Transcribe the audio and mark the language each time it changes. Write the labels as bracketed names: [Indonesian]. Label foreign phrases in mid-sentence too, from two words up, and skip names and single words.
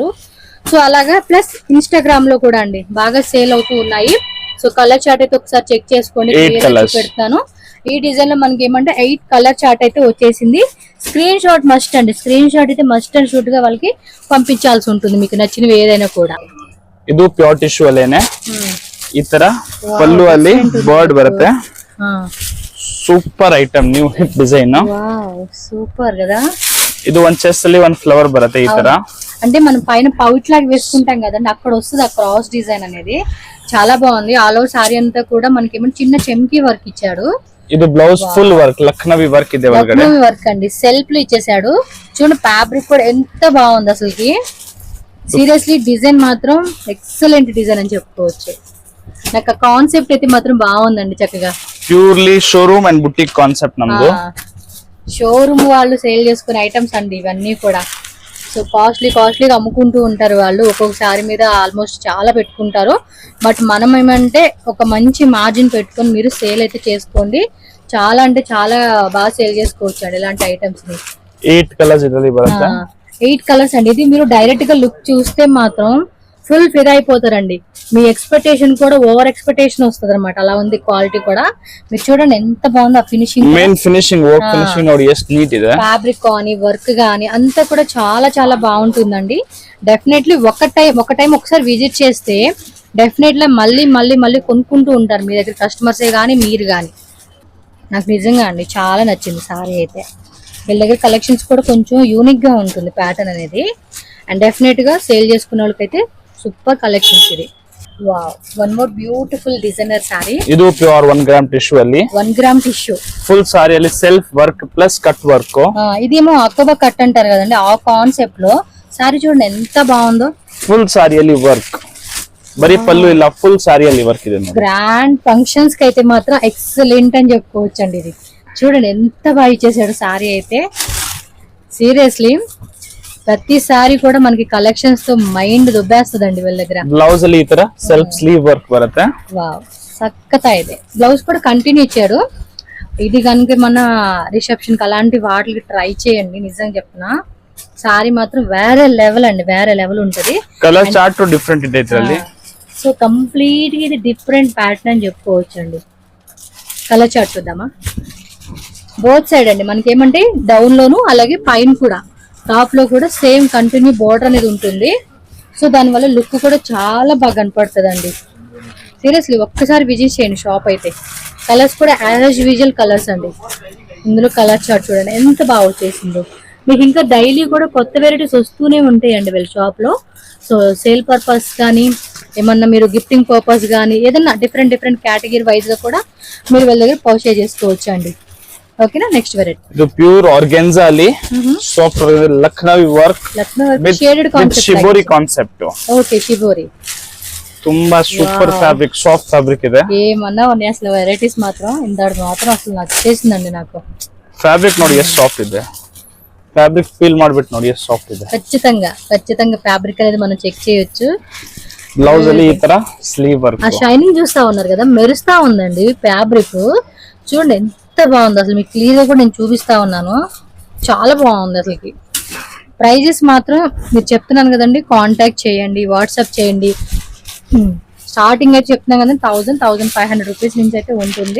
[Telugu] సో అలాగా ప్లస్ ఇన్స్టాగ్రామ్ లో కూడా అండి బాగా సేల్ అవుతూ ఉన్నాయి. సో కలర్ చార్ట్ అయితే ఒకసారి చెక్ చేసుకోండి, పెడతాను. ఈ డిజైన్ లో మనకి ఏమంటే 8 కలర్ చార్ట్ అయితే వచ్చేసింది. స్క్రీన్ షాట్ మస్ట్ అండి, స్క్రీన్ షాట్ అయితే మస్ట్ అండ్ షూట్ గా వాళ్ళకి పంపించాల్సి ఉంటుంది మీకు నచ్చినవి ఏదైనా కూడా. [Kannada] ಇದು ಪ್ಯೂರ್ ಟಿಶ್ಯೂ ಅಲ್ಲೇನೆ ಈ ತರ ಪಲ್ಲು ಅಲ್ಲಿ ಬರ್ಡ್ ಬರುತ್ತೆ. [English] super item, new hip design. [Telugu] సూపర్ కదా. [Kannada] ಇದು ಒಂದ್ ಚೆಸ್ಟ್ ಅಲ್ಲಿ ಒಂದ್ ఫ్లవర్ బರುತ್ತೆ ఈ ತರ. [Telugu] అంటే మనం పైన పౌచ్ లాగా వేసుకుంటాం కదండి, అక్కడ వస్తుంది ఆ క్రాస్ డిజైన్ అనేది. చాలా బాగుంది. ఆల్ ఓవర్ సారీ అంతా కూడా మనకి ఏమో చిన్న చెంకీ వర్క్ ఇచ్చాడు. ఇది బ్లౌజ్ ఫుల్ వర్క్, లక్నవి వర్క్ [Kannada] ಇದೆ ಒಳಗಡೆ. [Telugu] లక్నవి వర్క్ అండి, సెల్ఫ్ లో ఇచ్చేసాడు. చూడండి ఫ్యాబ్రిక్ కూడా ఎంత బాగుంది అసలుకి. సీరియస్లీ డిజైన్ మాత్రం ఎక్సలెంట్ డిజైన్ అని చెప్పుకోవచ్చు. నాకు కాన్సెప్ట్ అయితే మాత్రం బాగుందండి చక్కగా. [English] purely showroom and boutique concept [Telugu] నమ్దు. షోరూమ్ వాళ్ళు సేల్ చేసుకునే ఐటమ్స్ అండి ఇవన్నీ కూడా. సో కాస్ట్లీగా అమ్ముకుంటూ ఉంటారు వాళ్ళు, ఒక్కొక్కసారి మీద ఆల్మోస్ట్ చాలా పెట్టుకుంటారు. బట్ మనం ఏమంటే ఒక మంచి మార్జిన్ పెట్టుకొని మీరు సేల్ అయితే చేసుకోండి. చాలా అంటే చాలా బాగా సేల్ చేసుకోవచ్చు అండి ఇలాంటి ఐటమ్స్ ని. [Kannada] 8 కలర్స్ ಇದರಲ್ಲಿ ಬರುತ್ತೆ. [Telugu] 8 కలర్స్ అండి. ఇది మీరు డైరెక్ట్ గా లుక్ చూస్తే మాత్రం ఫుల్ ఫిదా అయిపోతారండి. మీ ఎక్స్పెక్టేషన్ కూడా [English] over expectation [Telugu] వస్తుంది అనమాట. అలా ఉంది క్వాలిటీ కూడా. మీరు చూడండి ఎంత బాగుంది ఆ ఫినిషింగ్. [Kannada] మెయిన్ ఫినిషింగ్ వర్క్ ఫినిషింగ్ ನೋಡಿ ಎಷ್ಟು నీట్ ಇದೆ. [Telugu] ఫ్యాబ్రిక్ కానీ వర్క్ కానీ అంతా కూడా చాలా చాలా బాగుంటుందండి. డెఫినెట్లీ ఒక టైం ఒకసారి విజిట్ చేస్తే డెఫినెట్లీ మళ్ళీ కొనుక్కుంటూ ఉంటారు మీ దగ్గర కస్టమర్సే కానీ మీరు కానీ. నాకు నిజంగా అండి చాలా నచ్చింది సారీ అయితే. వీళ్ళ దగ్గర కలెక్షన్స్ కూడా కొంచెం యూనిక్ గా ఉంటుంది ప్యాటర్న్ అనేది. అండ్ డెఫినెట్ గా సేల్ చేసుకున్న వాళ్ళకైతే [English] super collections [Telugu] ఇది. [English] wow, one more beautiful designer saree. [Kannada] ಇದು ಪ್ಯೂರ್ 1 ಗ್ರಾಮ್ ಟಿಶ್ಯೂ ಅಲ್ಲಿ [English] 1 gram tissue [Telugu] ఫుల్ సారీ ಅಲ್ಲಿ సెల్ఫ్ వర్క్ ప్లస్ కట్ వర్క్. ఇదేమో అకోబా కట్ అంటారు కదండి, ఆ కాన్సెప్ట్ లో సారీ చూడండి ఎంత బాగుందో. ఫుల్ సారీ ಅಲ್ಲಿ వర్క్, బరీ పల్లు ಇಲ್ಲ, ఫుల్ సారీ ಅಲ್ಲಿ వర్క్ ಇದೆ. గ్రాండ్ ఫంక్షన్స్ కి అయితే మాత్రం ఎక్సలెంట్ అని చెప్పుకోవచ్చు అండి. ఇది చూడండి ఎంత బాగా ఇచ్చేసాడు సారీ అయితే. సీరియస్లీ ప్రతి సారీ కూడా మనకి కలెక్షన్స్ తో మైండ్ దుబ్బేస్తుందండి వీళ్ళ దగ్గర. [Kannada] బ్లౌజ్ ಅಲ್ಲಿ ಈ ತರ సెల్ఫ్ స్లీవ్ వర్క్ బರುತ್ತೆ. [Telugu] వావ్, [Kannada] సక్కతా ಇದೆ. [Telugu] బ్లౌజ్ కూడా కంటిన్యూ ఇచ్చాడు. ఇది కనుక మన రిసెప్షన్ కి అలాంటి వాటికి ట్రై చేయండి. నిజంగా చెప్తున్నా సారీ మాత్రం వేరే లెవెల్ అండి, వేరే లెవెల్ ఉంటది. [Kannada] కలర్ చార్ట్ డిఫరెంట్ ಇದೆ ಇದರಲ್ಲಿ. [Telugu] సో కంప్లీట్ గా ఇది డిఫరెంట్ ప్యాటర్న్ అని చెప్పుకోవచ్చు అండి. కలర్ చార్ట్ చూద్దామా. [English] both side [Telugu] అండి మనకి ఏమంటే డౌన్ లోను అలాగే పైన కూడా టాప్ లో కూడా సేమ్ కంటిన్యూ బోర్డర్ అనేది ఉంటుంది. సో దానివల్ల లుక్ కూడా చాలా బాగా కనపడుతుంది అండి. సీరియస్లీ ఒక్కసారి విజిట్ చేయండి షాప్ అయితే. కలర్స్ కూడా [English] as usual [Telugu] కలర్స్ అండి. ఇందులో కలర్ చార్ట్ చూడండి ఎంత బాగా వచ్చేసిందో. మీకు ఇంకా డైలీ కూడా కొత్త వెరైటీస్ వస్తూనే ఉంటాయండి వీళ్ళ షాప్ లో. సో సేల్ పర్పస్ కానీ ఏమన్నా మీరు గిఫ్టింగ్ పర్పస్ కానీ ఏదన్నా [English] different category wise [Telugu] గా కూడా మీరు వీళ్ళ దగ్గర పర్చేజ్ చేసుకోవచ్చు అండి. ఓకేనా. నెక్స్ట్ వెరైటీ [Kannada] ಇದು ಪ್ಯೂರ್ ಆರ್ಗೆನ್ಜಾ ಅಲ್ಲಿ ಸಾಫ್ಟ್ ಲಕ್ನವಿ ವರ್ಕ್ [English] shaded concept, [Kannada] ಶಿಬೋರಿ ಕಾನ್ಸೆಪ್ಟ್. [Telugu] ఓకే షిబోరి. [Kannada] ತುಂಬಾ సూపర్ ఫ్యాబ్రిక్, సాఫ్ట్ ఫ్యాబ్రిక్ ಇದೆ. [Telugu] ఏమన్నా ఉన్నాయి అసలు వెరైటీస్ మాత్రం. ఇందాడు మాత్రం అసలు నచ్చేసిందండి నాకు. [Kannada] ఫ్యాబ్రిక్ ನೋಡಿ ಎಷ್ಟು సాఫ్ట్ ಇದೆ. ఫ్యాబ్రిక్ ఫీల్ ಮಾಡ್ಬಿಟ್ಟು ನೋಡಿ ಎಷ್ಟು సాఫ్ట్ ಇದೆ. [Telugu] ఖచ్చితంగా ఫ్యాబ్రిక్ అనేది మనం చెక్ చేయొచ్చు. [Kannada] బ్లౌజ్ ಅಲ್ಲಿ ಈ ತರ స్లీవ్ వర్క్. [Telugu] ఆ షైనింగ్ చూస్తా ఉన్నారు కదా, మెరుస్తా ఉందండి ఫ్యాబ్రిక్. చూడండి ఎంత బాగుంది అసలు. మీకు క్లియర్ గా కూడా నేను చూపిస్తా ఉన్నాను. చాలా బాగుంది అసలుకి. ప్రైజెస్ మాత్రం మీరు చెప్తున్నాను కదండి, కాంటాక్ట్ చేయండి, వాట్సాప్ చేయండి. స్టార్టింగ్ అయితే చెప్తున్నాను కదండి 1000-1500 రూపీస్ నుంచి అయితే ఉంటుంది.